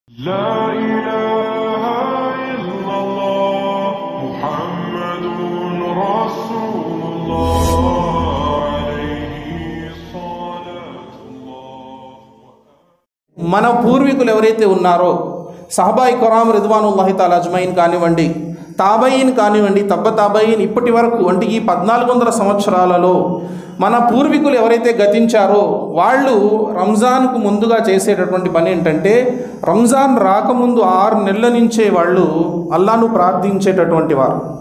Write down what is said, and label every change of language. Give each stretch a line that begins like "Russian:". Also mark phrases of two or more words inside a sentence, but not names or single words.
Arabic: لا إله إلا الله محمد رسول الله عليه صلاة الله.
Telugu: మన పూర్వీకులు ఎవరైతే ఉన్నారో సహబాయి ఖురామ్
Arabic: رضوان الله تعالى أجمعين
Telugu: కానివ్వండి, తాబయీన్ కానివ్వండి, తాబయీన్ ఇప్పటి వరకు అంటే ఈ 1400 సంవత్సరాలలో మన పూర్వీకులు ఎవరైతే గతించారో వాళ్ళు రంజాన్కు ముందుగా చేసేటటువంటి పని ఏంటంటే, రంజాన్ రాకముందు 6 నెలల నుంచే వాళ్ళు అల్లాను ప్రార్థించేటటువంటి వారు.